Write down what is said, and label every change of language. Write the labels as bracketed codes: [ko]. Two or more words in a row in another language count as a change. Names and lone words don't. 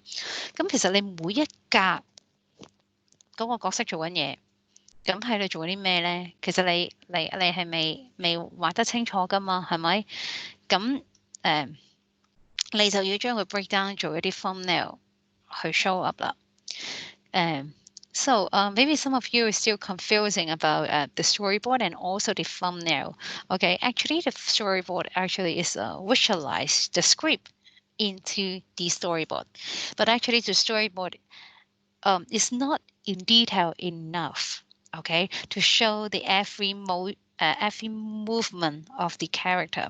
[yue] 咁其實你每一格嗰個角色做緊嘢，咁喺度做緊啲咩咧？其實你係未畫得清楚噶嘛，係咪？咁你就要將佢 break down 做一啲 thumbnail 去 show up 啦。 [en] So maybe some of you are still confusing about the storyboard and also the thumbnail. Okay, actually the storyboard actually is visualize the script into the storyboard. But actually the storyboard is not in detail enough, okay, to show the every movement of the character.